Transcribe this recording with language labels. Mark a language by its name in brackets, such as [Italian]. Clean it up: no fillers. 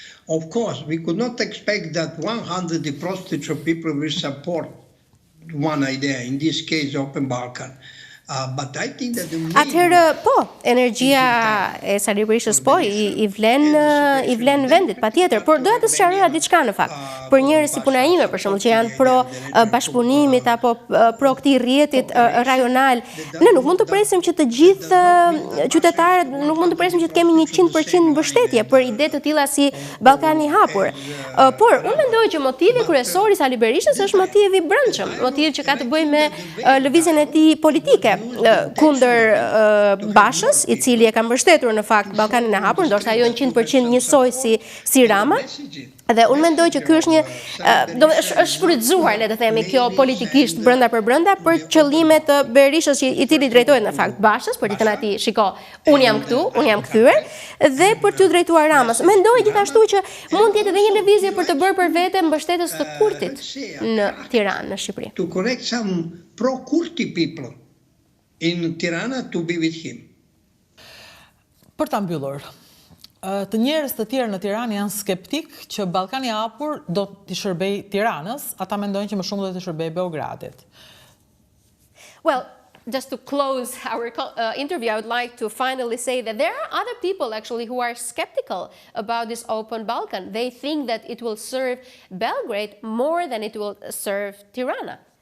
[English] Of course, we could not expect that 100 prostitute people will support one idea, in this case, Open Balkan. [Albanian] Atëherë, po, energjia e Sali Berishës po, i vlen vendit, patjetër, por doja të sqaroja diçka në fakt. Për njerëz si puna ime, për shembull, që janë pro bashkëpunimit apo pro këtij rrjetit rajonal, ne nuk mund të presim që të gjithë qytetarët, nuk mund të presim që të kemi 100% mbështetje për ide të tilla si Ballkani i hapur. Por unë mendoj që motivi kryesor i Sali Berishës është motivi brendshëm, motiv që ka të bëjë me lëvizjen e tij politike kundër Bashës, i cili e ka mbështetur në fakt Ballkanin e hapur, ndoshta ajo 100% njësoj si Rama. Dhe unë mendoj që ky është është shfrytzuar, le të themi, kjo politikisht brenda për brenda për qëllimet të Berishës, i cili drejtohet në fakt Bashës, për ditën atij, shiko, unë jam këtu, unë jam kthyer, dhe për t'u drejtuar Ramës. Mendoj gjithashtu që mund të jetë edhe një lëvizje për të bërë për vete mbështetës të Kurtit në Tiranë, në Shqipëri. [English] To correct some pro-Kurti people in Tirana to be with him. [Albanian] Për ta mbyllur, të njerëz të tjerë në Tiranë janë skeptik që Ballkani i hapur do t'i shërbej Tiranës, ata mendojnë që më shumë do t'i shërbej Beogradit. [English] Well, just to close our interview, I would like to finally say that there are other people actually who are skeptical about this open Balkan. They think that it will serve Belgrade more than it will serve Tirana.